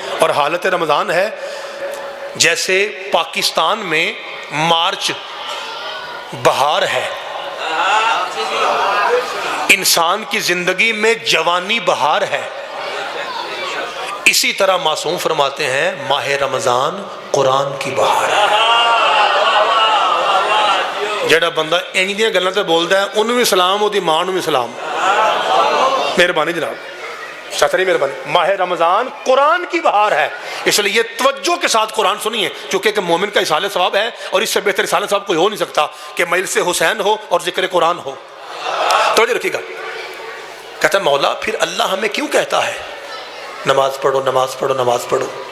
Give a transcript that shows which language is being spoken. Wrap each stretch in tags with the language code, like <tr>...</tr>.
<ur>اور حالت رمضان ہے جیسے پاکستان میں مارچ بہار ہے، انسان کی زندگی میں جوانی بہار ہے. اسی طرح معصوم فرماتے ہیں ماہ رمضان قرآن کی بہار ہے.</ur> <pa>جڑا بندہ انج دیاں گلاں تے بولدا ہے انہوں بھی سلام، اودی ماں نوں بھی سلام.</pa> <ur>مہربانی جناب، ساتری مہربانی. ماہ رمضان قرآن کی بہار ہے، اس لیے توجہ کے ساتھ قرآن سنیے، چونکہ ایک مومن کا اصالہ ثواب ہے، اور اس سے بہتر اصالہ ثواب کوئی ہو نہیں سکتا کہ مجلس حسین ہو اور ذکر قرآن ہو. توجہ رکھیے گا. کہتا ہے مولا پھر اللہ ہمیں کیوں کہتا ہے نماز پڑھو نماز پڑھو نماز پڑھو.</ur>